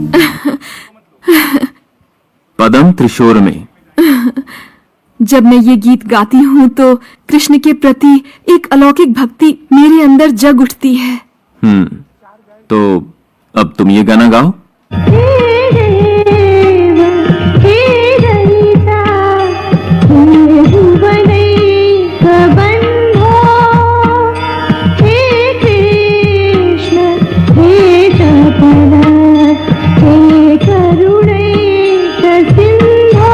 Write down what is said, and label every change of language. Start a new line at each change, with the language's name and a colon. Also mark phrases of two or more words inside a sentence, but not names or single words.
Hindi: पदम त्रिशोर में। जब मैं ये गीत गाती हूँ तो कृष्ण के प्रति एक अलौकिक भक्ति मेरे अंदर जग उठती है। तो अब तुम ये गाना गाओ।
Sanskrit: हे देव, हे दैता, हे भुवनैक बंधो। हे कृष्ण, हे चपल, हे करुणैक सिंधो।